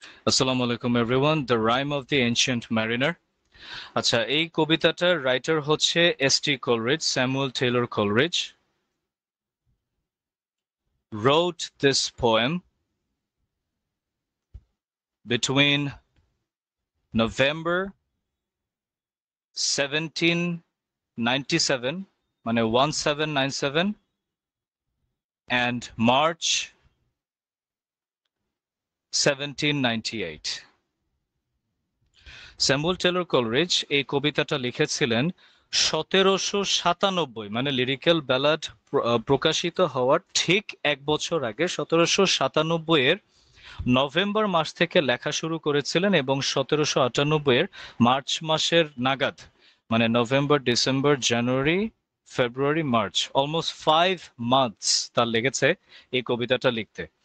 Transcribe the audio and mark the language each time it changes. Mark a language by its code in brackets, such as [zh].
[bn] আসসালামু আলাইকুম everyone, the rhyme of the ancient mariner. আচ্ছা, এই কবিতাটার রাইটার হচ্ছে S T. [en] Coleridge, Samuel Taylor Coleridge wrote this poem between November 1797 মানে 1797 and March 1798। [bn] Samuel Taylor Coleridge এই কবিতাটা লিখেছিলেন 1797, মানে লিরিক্যাল ব্যালাড প্রকাশিত হওয়ার ঠিক এক বছর আগে 1797 এর নভেম্বর মাস থেকে লেখা শুরু করেছিলেন এবং 1798 এর মার্চ মাসের নাগাদ, মানে নভেম্বর, ডিসেম্বর, জানুয়ারি, ফেব্রুয়ারি, মার্চ, অলমোস্ট 5 মান্থস তার লেগেছে এই কবিতাটা লিখতে।